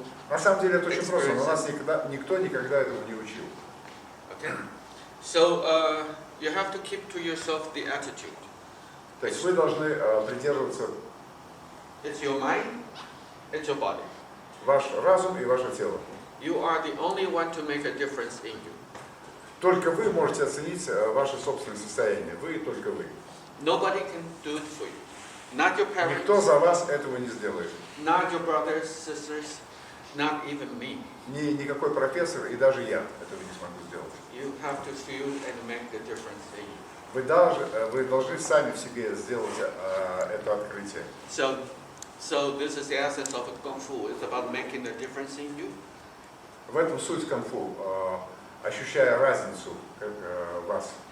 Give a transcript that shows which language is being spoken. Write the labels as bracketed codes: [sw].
[ru] На самом деле это очень просто, но нас никто никогда этому не учил. [en] Okay, so you have to keep to yourself the attitude. [ru] То есть вы должны придерживаться. [en] It's your mind, it's your body. [ru] Ваш разум и ваше тело. [en] You are the only one to make a difference in you. [ru] Только вы можете оценить ваше собственное состояние. Вы и только вы. [en] Nobody can do it for you. Not your parents. [ru] Никто за вас этого не сделает. [en] Not your brothers, sisters, not even me. [ru] Никакой профессор и даже я этого не смогу сделать. [en] You have to feel and make the difference in you. [ru] Вы должны сами в себе сделать это открытие. [en] So this is the essence of Kung Fu. It's about making a difference in you. [ru] В этом суть кунг-фу, ощущая разницу вас.